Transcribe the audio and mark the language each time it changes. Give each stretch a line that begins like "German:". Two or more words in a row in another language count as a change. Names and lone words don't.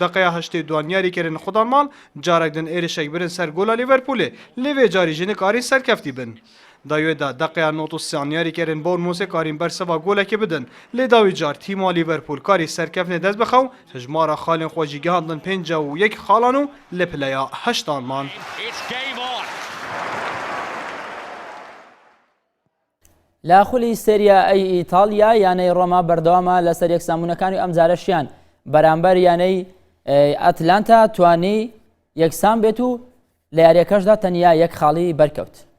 Kurdish: Deqeya 82 yarîkerên xudan mal carek din êrişek birin ser gola Liverpoolê. Lê vê carî jî nikarîn serkeftî bin. Dawê de deqeya 93 yarîkerên Bournemouthê karîn berseva golekê bidin. Lê dawî car tîma Liverpool karî serkeftinê dest bixew hejmara xalên xwe jî gihandin 51 xalan û li pileya 8 man.
Central Kurdish: لا خولی سێریا ئەی ئیتالیا یانەی ڕۆما بەردەوامە لەسەر یەکسانبوونەکانی و ئەم جارەشیان بەرامبەر یانەی ئەتلانتا توانی یەکسان بێت و لە یاریەکەشدا تەنیا یەک خاڵی بەرکەوت.